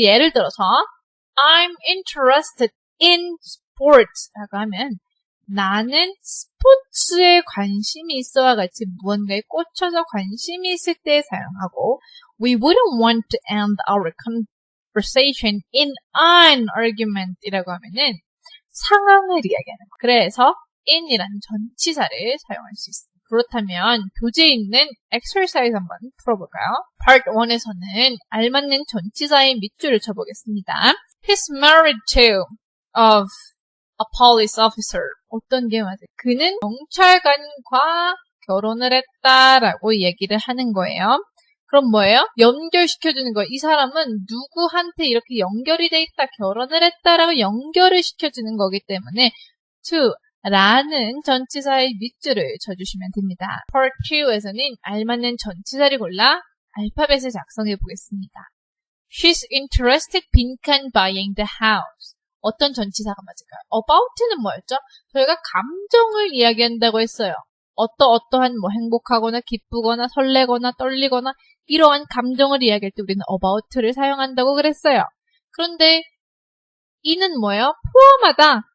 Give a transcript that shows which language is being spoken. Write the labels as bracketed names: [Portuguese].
[Korean] 예를 들어서 [English] I'm interested in sports [Korean] 라고 하면 나는 스포츠에 관심이 있어와 같이 무언가에 꽂혀서 관심이 있을 때 사용하고 [English] We wouldn't want to end our conversation in an argument [Korean] 이라고 하면은 상황을 이야기하는 거. 그래서 in이라는 전치사를 사용할 수 있습니다. 그렇다면 교재에 있는 exercise 한번 풀어볼까요? Part 1에서는 알맞는 전치사의 밑줄을 쳐보겠습니다. [English] He's married to of a police officer. [Korean] 어떤 게 맞아요? 그는 경찰관과 결혼을 했다라고 얘기를 하는 거예요. 그럼 뭐예요? 연결시켜주는 거예요. 이 사람은 누구한테 이렇게 연결이 돼 있다, 결혼을 했다라고 연결을 시켜주는 거기 때문에 to 라는 전치사의 밑줄을 쳐주시면 됩니다. Part 2에서는 알맞는 전치사를 골라 알파벳을 작성해 보겠습니다. [English] She's interested 빈칸 buying the house. [Korean] 어떤 전치사가 맞을까요? about는 뭐였죠? 저희가 감정을 이야기한다고 했어요. 어떠한 뭐 행복하거나 기쁘거나 설레거나 떨리거나 이러한 감정을 이야기할 때 우리는 about를 사용한다고 그랬어요. 그런데 이는 뭐예요? 포함하다.